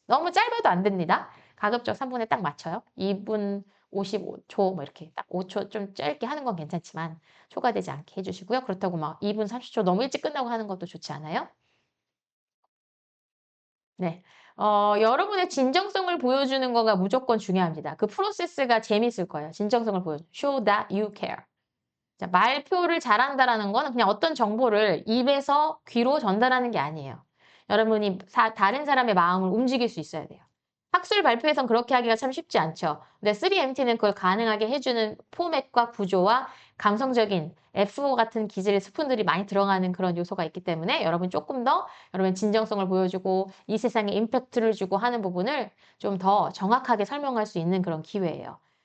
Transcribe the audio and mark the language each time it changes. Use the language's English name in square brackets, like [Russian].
[Korean] 너무 짧아도 안 됩니다. 가급적 3분에 딱 맞춰요. 2분 55초 이렇게 딱 5초 좀 짧게 하는 건 괜찮지만 초과되지 않게 해주시고요. 그렇다고 막 2분 30초 너무 일찍 끝나고 하는 것도 좋지 않아요? 네. 여러분의 진정성을 보여주는 거가 무조건 중요합니다. 그 프로세스가 재밌을 거예요. [English] 진정성을 show that you care. [Korean] 자, 말표를 잘한다라는 거는 그냥 어떤 정보를 입에서 귀로 전달하는 게 아니에요. 여러분이 다른 사람의 마음을 움직일 수 있어야 돼요. 학술 발표에선 그렇게 하기가 참 쉽지 않죠. 근데 3MT는 그걸 가능하게 해주는 포맷과 구조와 감성적인 F5 같은 기질의 스푼들이 많이 들어가는 그런 요소가 있기 때문에 여러분 조금 더 여러분의 진정성을 보여주고 이 세상에 임팩트를 주고 하는 부분을 좀 더 정확하게 설명할 수 있는 그런 기회예요.